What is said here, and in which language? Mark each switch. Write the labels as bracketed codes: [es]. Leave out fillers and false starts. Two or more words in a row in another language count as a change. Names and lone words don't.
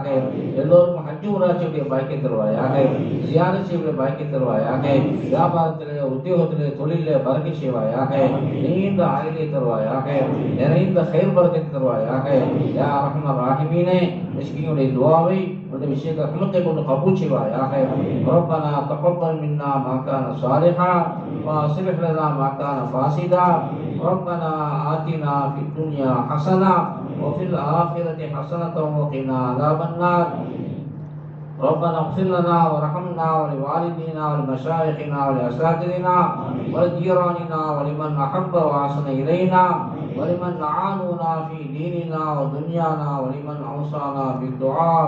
[ta] எல்லோருக்கும் ஹஜ் உம்ராவுடைய பாக்கியம் தருவாயாக. ஜியாரத் செய்ய பாக்கியம் தருவாயாக. வியாபாரத்திலே உத்தியோகத்திலே தொழிலே பறக்கை செய்வாயாக. நீண்ட ஆயுளை தருவாயாக. நிறைந்த ஹைர் பறக்கத்தை தருவாயாக. [ar] يا رحمان رحيمين [ta] மிஸ்கீனுடைய துஆவை உன்னுடைய விஷயத்தை ரஹ்மத்தை கொண்டு கபூல் செய்வாயாக. [ar] ربنا تقبل منا ما كان صالحا واصلح لنا ما كان فاسدا. ربنا آتنا في الدنيا حسنة وفي الآخرة حسنة وقنا عذاب النار. ربنا اغفر لنا وارحمنا ولوالدينا ولمشايخنا ولأساتذتنا ولجيراننا ولمن أحب وأحسن إلينا ولمن أعانونا في ديننا ودنيانا ولمن أوصانا بالدعاء.